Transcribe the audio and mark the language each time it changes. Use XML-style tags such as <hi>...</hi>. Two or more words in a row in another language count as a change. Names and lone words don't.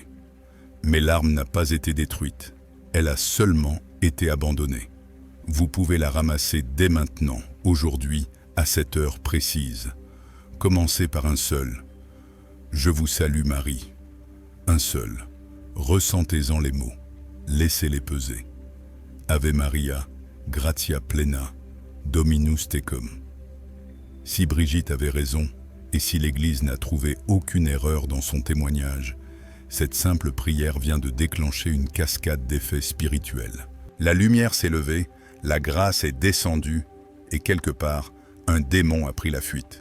<fr>Mais l'arme n'a pas été détruite. Elle a seulement été abandonnée. Vous pouvez la ramasser dès maintenant, aujourd'hui, à cette heure précise. Commencez par un seul. Je vous salue Marie. Un seul. Ressentez-en les mots. Laissez-les peser.</fr> <la>Ave Maria, gratia plena, Dominus tecum.</la> <fr>Si Brigitte avait raison, et si l'Église n'a trouvé aucune erreur dans son témoignage, cette simple prière vient de déclencher une cascade d'effets spirituels. La lumière s'est levée, la grâce est descendue, et quelque part, un démon a pris la fuite.</fr>